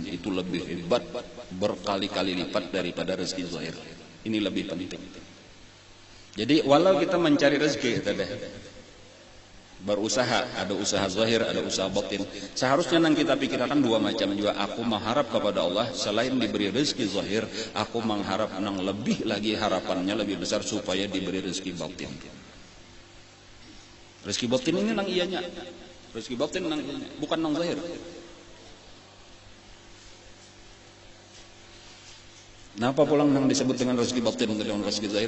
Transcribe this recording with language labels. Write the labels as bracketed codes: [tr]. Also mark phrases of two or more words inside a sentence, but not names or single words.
[id] Itu lebih hebat, berkali-kali lipat daripada rezeki zahir. Ini lebih penting. Jadi walau kita mencari rezeki, kita deh berusaha, ada usaha zahir, ada usaha batin. Seharusnya yang kita pikirkan dua macam juga. Aku mengharap kepada Allah selain diberi rezeki zahir, aku mengharap nang lebih lagi, harapannya lebih besar supaya diberi rezeki batin. [bjn] Rezeki batin ini nang iyanya, rezeki batin nang iyanya, bukan nang zahir. Nah, apa pulang yang disebut dengan rezeki batin dengan rezeki zahir?